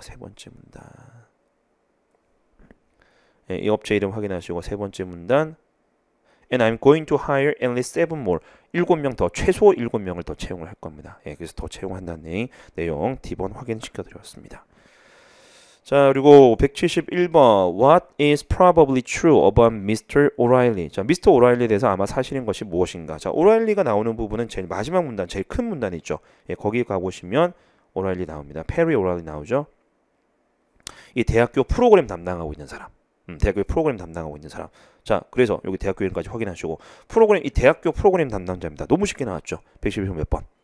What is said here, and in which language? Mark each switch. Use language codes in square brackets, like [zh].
[ko] 세 번째 문단. 예, 이 업체 이름 확인하시고 세 번째 문단 [en] And I'm going to hire at least 7 more. [ko] 7명 더, 최소 7명을 더 채용을 할 겁니다. 예, 그래서 더 채용한다는 내용 D번 확인시켜 드렸습니다. 자, 그리고 [en] 171번 What is probably true about Mr. O'Reilly? [ko] 자, [en] Mr. [ko] O'Reilly에 대해서 아마 사실인 것이 무엇인가? 자, 오라일리가 나오는 부분은 제일 마지막 문단, 제일 큰 문단 있죠. 예, 거기 가보시면 오라일리 나옵니다. 페리 오라일리 나오죠. 이 대학교 프로그램 담당하고 있는 사람. 대학교 프로그램 담당하고 있는 사람. 자, 그래서 여기 대학교 이름까지 확인하시고 이 대학교 프로그램 담당자입니다. 너무 쉽게 나왔죠. 111번 몇 번?